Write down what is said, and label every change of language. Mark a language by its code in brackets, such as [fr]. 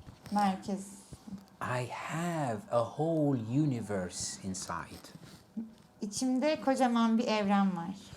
[tr] Merkez. [en] I have a whole universe inside. [tr] İçimde kocaman bir evren var.